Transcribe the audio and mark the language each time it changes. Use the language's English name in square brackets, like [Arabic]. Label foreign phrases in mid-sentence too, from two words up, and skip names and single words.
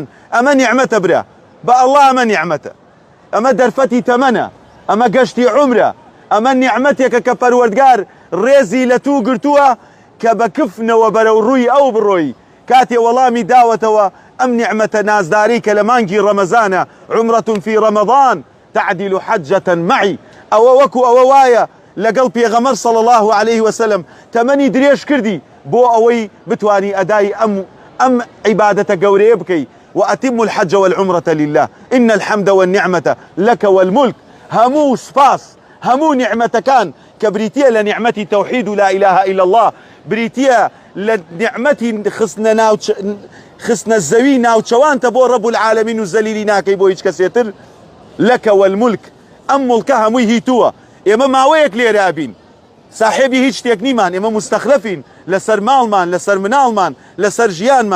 [Central Kurdish] ئەمە نیعمەتە برا بە ئەڵڵا، ئەمە نیعمەتە، ئەمە دەرفەتی تەمەنە، ئەمە گەشتی عومرە، ئەمە نیعمەتێکە کە پەروەردگار ڕێزی لە تو گرتووە کە بە کفنەوە بەرەو ڕووی ئەو بڕۆی. کاتێ وەڵامی داوەتەوە ئەم نیعمەتە نازداری کە لە مانگی ڕەمەزانە [Arabic] عومرەة في رمضان تعدل حجة معي. [Central Kurdish] ئەوە وەکو ئەوە وایە لەگەڵ پێغەمبەر [Arabic] صلى الله عليه وسلم [Central Kurdish] تەمەنی درێژ کردی بۆ ئەوەی بتوانی ئەدای ئەم عیبادەتە گەورەیە بکەی. [Arabic] وأتم الحج والعمرة لله إن الحمد والنعمة لك والملك. [Central Kurdish] هەموو سپاس هەموو نیعمەتەکان کە بریتیە لە نیعمەتی تەوحید و [Arabic] لا إله إلا الله، [Central Kurdish] بریتیە لە نیعمەتی خستنە زەوی ناوچەوانتە بۆ [Arabic] ڕەب العالەمین [Central Kurdish] و زەلیلی ناکەی بۆ هیچ کەسێتر. لەکە والملک. ئەم مڵکە هەمووی هیتووە. ئێمە ماوەیەک لێرە بین، ساحێبی هیچ شتێک نیمان، ئێمە مستەخلەفین لەسەر ماڵمان، لەسەر مناڵمان، لەسەر ژیانمان.